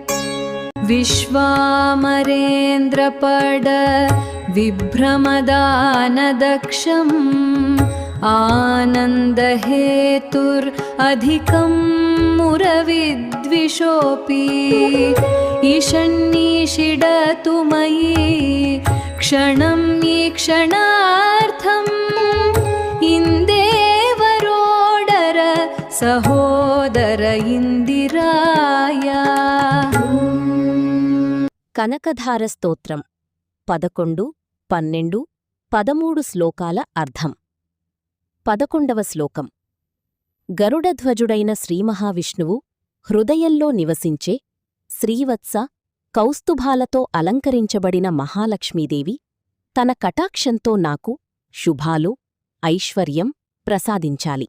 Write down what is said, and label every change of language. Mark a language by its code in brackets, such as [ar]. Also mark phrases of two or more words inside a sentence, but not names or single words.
[sa] विश्वामरेन्द्रपड विभ्रमदानदक्षम् आनन्दहेतुरधिकं मुरविद्विषोऽपि ईशन्निषिडतु मयि क्षणं ईक्षणार्थम् इंदेवरोडर सहोदर इंदिराय। [te] కనకధార స్తోత్రం 11, 12, 13 శ్లోకాల అర్థం. 11వ శ్లోకం. గరుడధ్వజుడైన శ్రీమహావిష్ణువు హృదయంలో నివసించే శ్రీవత్స కౌస్తుభాలతో అలంకరించబడిన మహాలక్ష్మీదేవి తన కటాక్షంతో నాకు శుభాలు ఐశ్వర్యం ప్రసాదించాలి.